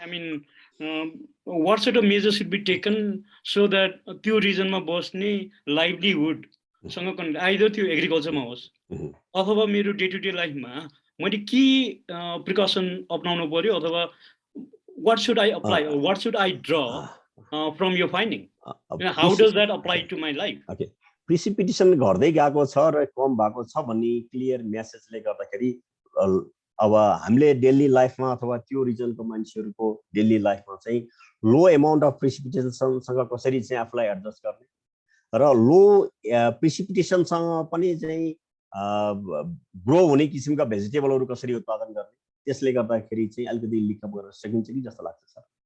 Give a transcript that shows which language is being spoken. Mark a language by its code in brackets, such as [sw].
[en] I mean what sort of measure should be taken so that [ne] त्यो रिजनमा बस्ने लाइभलीहुडसँग connect, either त्यो एग्रिकल्चरमा होस् अथवा मेरो डे टु डे लाइफमा मैले के प्रिकसन अपनाउनु पर्यो अथवा [en] what should I apply or what should I draw from your finding? How does that apply to my life? Okay. [ne] Precipitation घट्दै गएको छ र कम भएको छ भन्ने क्लियर मेसेजले गर्दाखेरि अब हामीले डेली लाइफमा अथवा त्यो रिजनको मान्छेहरूको डेली लाइफमा चाहिँ लो एमाउन्ट अफ प्रिसिपिटेसनसँग कसरी चाहिँ आफूलाई एडजस्ट गर्ने र लो प्रिसिपिटेसनसँग पनि चाहिँ ग्रो हुने किसिमका भेजिटेबलहरू कसरी उत्पादन गर्ने, त्यसले गर्दाखेरि चाहिँ अलिकति लिकअप गर्न सकिन्छ कि जस्तो लाग्छ सर।